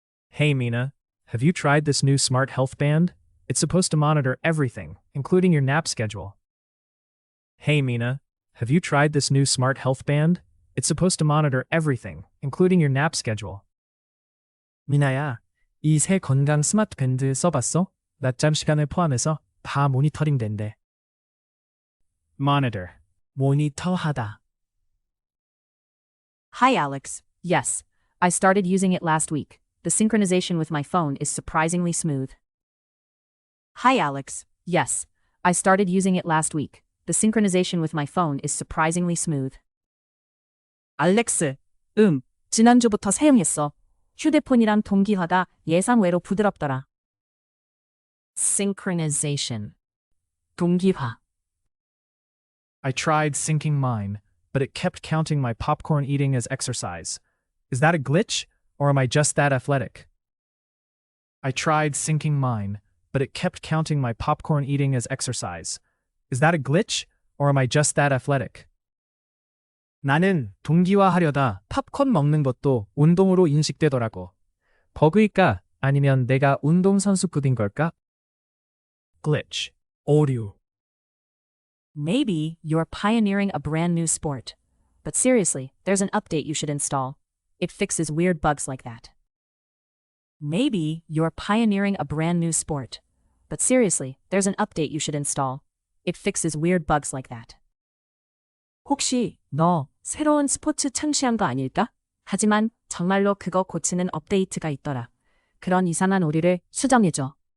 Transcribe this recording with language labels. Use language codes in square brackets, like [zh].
[en] Hey Mina, have you tried this new smart health band? It's supposed to monitor everything, including your nap schedule. Hey Mina, have you tried this new smart health band? It's supposed to monitor everything, including your nap schedule. [ko] 미나야, 이 새 건강 스마트 밴드 써봤어? 낮잠 시간을 포함해서 다 모니터링 된대. [en] Monitor. [ko] 모니터하다. [en] Hi Alex. Yes, I started using it last week. The synchronization with my phone is surprisingly smooth. Hi Alex. Yes, I started using it last week. The synchronization with my phone is surprisingly smooth. [ko] 알렉스. 지난주부터 사용했어. 휴대폰이랑 동기화가 예상외로 부드럽더라. [en] Synchronization. [ko] 동기화. [en] I tried syncing mine, but it kept counting my popcorn eating as exercise. Is that a glitch, or am I just that athletic? I tried syncing mine, but it kept counting my popcorn eating as exercise. Is that a glitch, or am I just that athletic? [ko] 나는 동기화하려다 팝콘 먹는 것도 운동으로 인식되더라고. 버그일까? 아니면 내가 운동선수급인 걸까? [en] Glitch. [ko] 오류. [en] Maybe you're pioneering a brand new sport. But seriously, there's an update you should install. It fixes weird bugs like that. Maybe you're pioneering a brand new sport. But seriously, there's an update you should install. It fixes weird bugs like that. [ko] 혹시 너 새로운 스포츠 창시한 거 아닐까? 하지만 정말로 그거 고치는 업데이트가 있더라. 그런 이상한 오류를 수정해줘.